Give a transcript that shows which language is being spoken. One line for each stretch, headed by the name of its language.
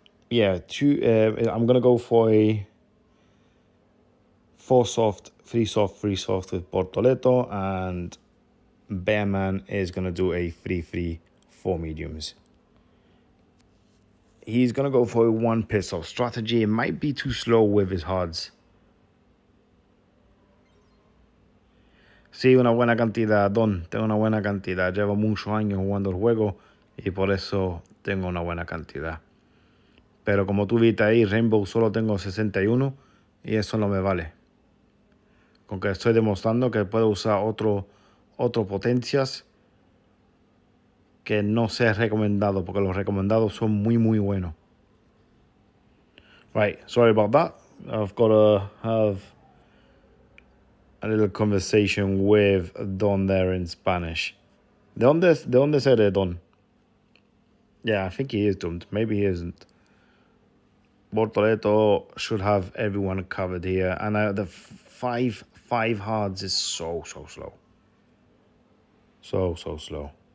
English: Yeah, I'm going to go for a 4 soft, 3 soft, 3 soft with Bortoleto, and Bearman is going to do a 3-3, 4 mediums. He's going to go for a 1 pit stop strategy. It might be too slow with his hards.
Spanish: Sí, una buena cantidad, Don. Tengo una buena cantidad. Llevo muchos años jugando el juego y por eso tengo una buena cantidad. Pero como tú viste ahí, Rainbow solo tengo 61 y eso no me vale. Con que estoy demostrando que puedo usar otro potencias que no sea recomendado, porque los recomendados son muy, muy buenos.
English: Right, sorry about that. I've got to have a little conversation with Don there in Spanish.
Spanish: ¿De dónde es Don?
English: Yeah, I think he is dumped. Maybe he isn't. Bortoleto should have everyone covered here. And the five hards is so slow. So slow.